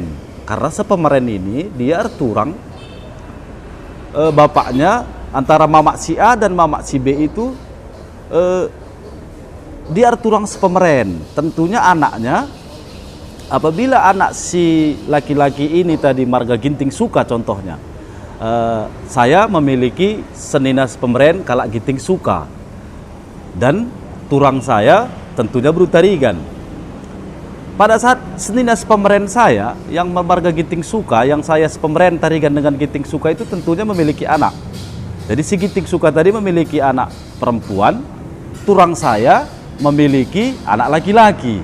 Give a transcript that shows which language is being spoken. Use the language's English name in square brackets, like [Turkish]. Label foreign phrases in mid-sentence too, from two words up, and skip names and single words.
[Indonesian] Karena sepemeren ini dia erturang, bapaknya antara mamak si A dan mamak si B itu dia [Batak Karo] erturang sepemeren. [Indonesian] Tentunya anaknya, apabila anak si laki-laki ini tadi marga Ginting Suka contohnya, saya memiliki [Batak Karo] senina sepemeren kalak [Indonesian] Ginting Suka, dan turang saya tentunya Berutarigan. Pada saat [Batak Karo] senina sepemeren [Indonesian] saya yang marga Ginting Suka, yang saya sepemeren Tarigan dengan Ginting Suka, itu tentunya memiliki anak. Jadi si Ginting Suka tadi memiliki anak perempuan, turang saya memiliki anak laki-laki.